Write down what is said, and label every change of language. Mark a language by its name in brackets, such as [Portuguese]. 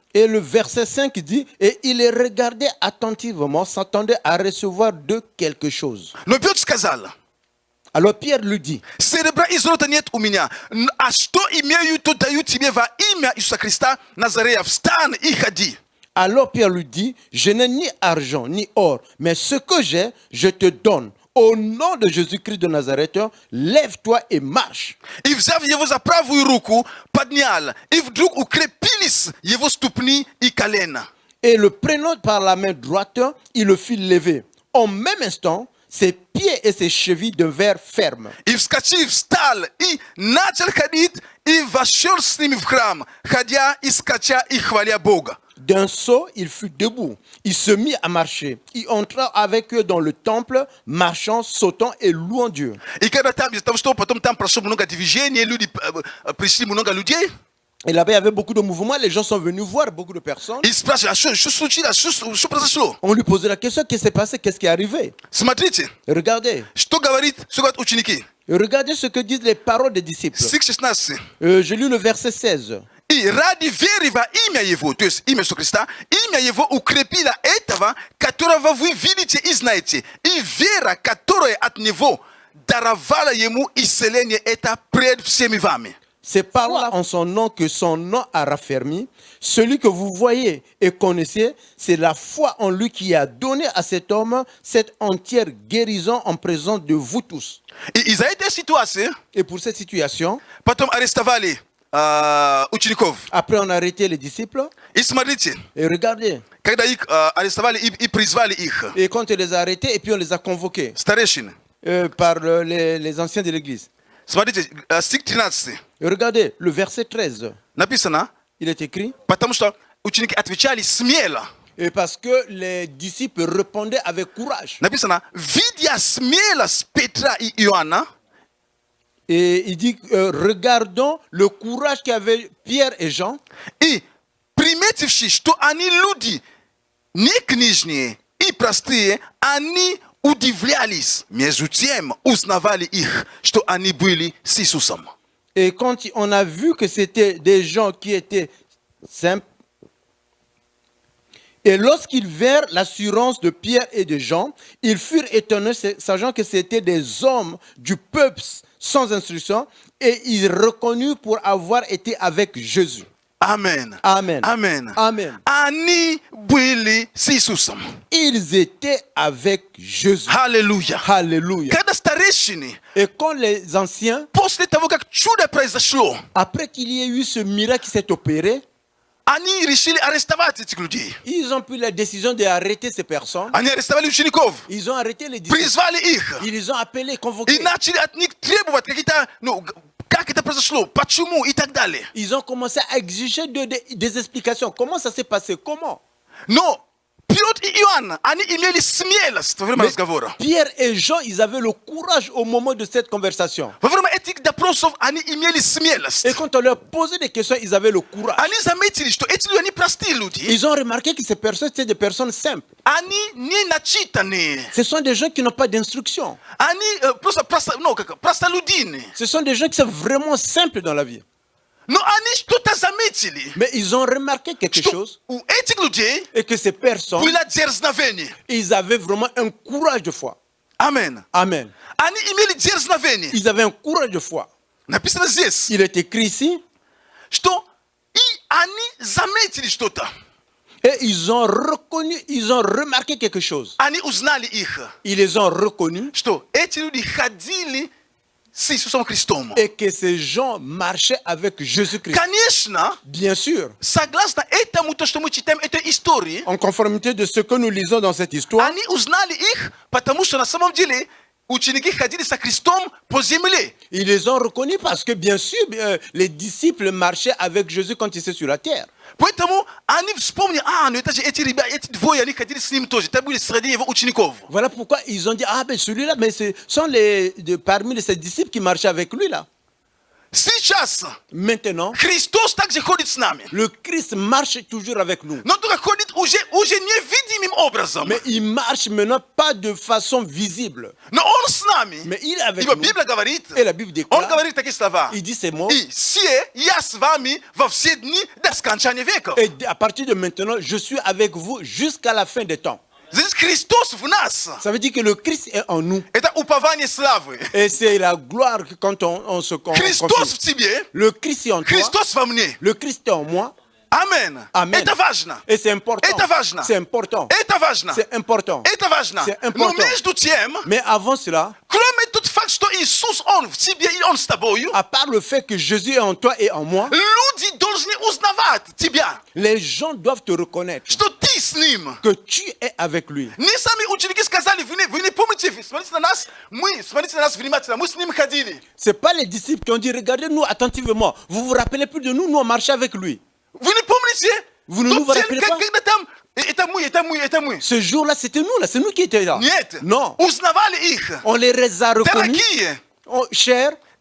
[French] Et le verset 5 dit, et il les regardait attentivement, s'attendait à recevoir d'eux quelque chose. [Russian] Но Петр сказал: [French] Alors Pierre lui dit, [Russian] серебра и золота нет у меня, а что имею, то даю тебе во имя Иисуса Христа Назарея. Встань и ходи. [French] alors Pierre lui dit, je n'ai ni argent ni or, mais ce que j'ai, je te donne. Au nom de Jésus-Christ de Nazareth, lève-toi et marche. [Russian] И, взяв его за правую руку, поднял, и вдруг укрепились его ступни и колена. [French] Et le prenant par la main droite, il le fit lever. En même instant, ses pieds et ses chevilles devinrent fermes. [Russian] И, вскочив, встал и начал ходить, и вошел с ними в храм, ходя и скача и хваля Бога. [French] D'un saut, il fut debout. Il se mit à marcher. Il entra avec eux dans le temple, marchant, sautant et louant Dieu. [Russian] И когда там, из-за того, что потом там прошло много движений, люди, пришли много людей, [French] Et là-bas, il y avait beaucoup de mouvements. Les gens sont venus voir beaucoup de personnes. [Russian] и спрашивали: что случилось, что произошло? [French] On lui posait la question, qu'est-ce qui s'est passé, qu'est-ce qui est arrivé? [Russian] Смотрите, [French] Regardez. [Russian] что говорят ученики. [French] Regardez ce que disent les paroles des disciples. [Russian] Стих 16. [French] Je lis le verset 16. [Russian] И ради веры во имя Его, то есть имя Иисуса Христа, имя Его укрепило этого, которого вы видите и знаете. И вера, которая от Него даровала Ему исцеление, это пред всеми вами. [French] C'est par là en son nom que son nom a raffermi. Celui que vous voyez et connaissez, c'est la foi en lui qui a donné à cet homme cette entière guérison en présence de vous tous. [Russian] И из-за этой ситуации [French] Et pour cette situation, [Russian] потом арестовали учеников. [French] après on a arrêté les disciples. [Russian] И смотрите, [French] Et regardez. [Russian] когда их арестовали и призвали их, [French] Et quand on les a arrêtés, et puis on les a convoqués [Russian] старейшины, [French] par les anciens de l'église. [Russian] смотрите, стих 13, [French] Et regardez, le verset 13, [Russian] написано, [French] il est écrit. [Russian] потому что ученики отвечали смело. [French] Et parce que les disciples répondaient avec courage. [Russian] Написано, видя смелость Петра и Иоанна, [French] Et il dit, regardons le courage qu'avaient Pierre et Jean. [Russian] и приметивши, что они люди не книжные и простые, они удивлялись, между тем узнавали их, что они были с Иисусом. [French] Et quand on a vu que c'était des gens qui étaient simples, Et lorsqu'ils virent l'assurance de Pierre et de Jean, ils furent étonnés, sachant que c'était des hommes du peuple sans instruction, et ils reconnurent pour avoir été avec Jésus. Amen. Amen. Amen. Amen. Ani bwili si susam. Ils étaient avec Jésus. Hallelujah. Alléluia. Kada stareshini. Et quand les anciens, [Russian] После того, как чудо произошло, [French] après qu'il y ait eu ce miracle qui s'est opéré, [Russian] они решили арестовать этих людей. [French] ils ont pris la décision d'arrêter ces personnes. [Russian] Они арестовали учеников, [French] Ils ont arrêté les disciples. [Russian] призвали их [French] Ils les ont appelés, [Russian] и [French] convoqués. [Russian] начали от них требовать какие-то, ну, как это произошло, почему и так далее. [French] Ils ont commencé à exiger des explications. Comment ça s'est passé? Comment? [Russian] Но Петр и Иоанн, они имели смелость во время [French] Mais [Russian] разговора. [French] Pierre et Jean, ils avaient le courage au moment de cette conversation. [Russian] Во время этих допросов они имели смелость. [French] Et quand on leur posait des questions, ils avaient le courage. [Russian] Они заметили, что эти люди, они простые люди. [French] Ils ont remarqué que ces personnes, c'était des personnes simples. [Russian] Они не начитанные. [French] Ce sont des gens qui n'ont pas d'instruction. [Russian] Они простолюдины. [French] Ce sont des gens qui sont vraiment simples dans la vie. [Russian] Но они что-то заметили. [French] Mais ils ont remarqué quelque [Russian] Что [French] chose, [Russian] у этих людей [French] et que ces personnes, [Russian] было дерзновение. [French] ils avaient vraiment un courage de foi. [Russian] Амен. [French] Amen. [Russian] Они имели дерзновение. [French] Ils avaient un courage de foi. [Russian] Написано здесь, [French] Il est écrit ici, [Russian] что и они заметили что-то. [French] et ils ont reconnu, ils ont remarqué quelque chose. [Russian] Они узнали их, [French] Ils les ont reconnus [Russian] что эти люди ходили с Иисусом Христом. [French] et que ces gens marchaient avec Jésus-Christ. [Russian] Конечно, [French] Bien sûr, [Russian] согласно этому, то, что мы читаем, этой истории, [French] en conformité de ce que nous lisons dans cette histoire, [Russian] они узнали их, потому что на самом деле ученики ходили со Христом по земле. [French] ils les ont reconnus parce que bien sûr, les disciples marchaient avec Jésus quand ils étaient sur la terre. [Russian] Поэтому они вспомнили, ну это же эти ребята, эти двое, они ходили с ним тоже. Это были среди его учеников. [French] Voilà pourquoi ils ont dit, ah ben celui-là, mais ce sont parmi ces disciples qui marchaient avec lui là. [Russian] Сейчас [French] Maintenant, [Russian] Христос также ходит с нами. [French] le Christ marche toujours avec nous. [Russian] Но только ходит уже невидимым образом. [French] Mais il marche maintenant pas de façon visible. [Russian] Но Он с нами. [French] Mais il est avec [Russian] Ибо [French] nous. [Russian] Библия говорит, [French] Et la Bible [Russian] Он [French] déclare, [Russian] говорит такие слова. [French] il dit ces mots. [Russian] И все, я с вами во все дни до скончания веков. [French] Et à partir de maintenant, je suis avec vous jusqu'à la fin des temps. [Russian] Здесь Христос в нас. [French] Ça veut dire que le Christ est en nous. [Russian] Это упование славы. [French] Et c'est la gloire que quand on se [Russian] Христос в тебе. [French] Le Christ est en toi. [Russian] Христос во мне. [French] Le Christ est en moi. [Russian] Амен. [French] Amen. [Russian] Это важно. [French] Et c'est important. [Russian] Это важно. [French] C'est important. [Russian] Это важно. [French] C'est important. [Russian] Это важно. [French] C'est [Russian] Но [French] important. [Russian] между тем, [French] Mais avant cela, [Russian] кроме тот факт, что Иисус, Он в тебе и Он с тобою, [French] à part le fait que Jésus est en toi et en moi, [Russian] люди должны узнавать тебя, [French] les gens doivent te reconnaître [Russian] что ты с Ним. [French] que tu es avec lui. [Russian] Не сами ученики сказали, вы не помните, смотрите на нас внимательно, мы с Ним ходили. [French] Ce n'est pas les disciples qui ont dit, regardez-nous attentivement. Vous vous rappelez plus de nous, nous on marchait avec lui. [Russian] Вы не помните? [French] Vous ne nous [Russian] Тот день, [French] rappelez pas? [Russian] когда там, это мы. [French] Ce jour-là, c'était nous, là, c'est nous qui étions là. [Russian] Нет, [French] Non, [Russian] узнавали их. [French] on les a reconnus. [Russian] Дорогие, [French] Cher,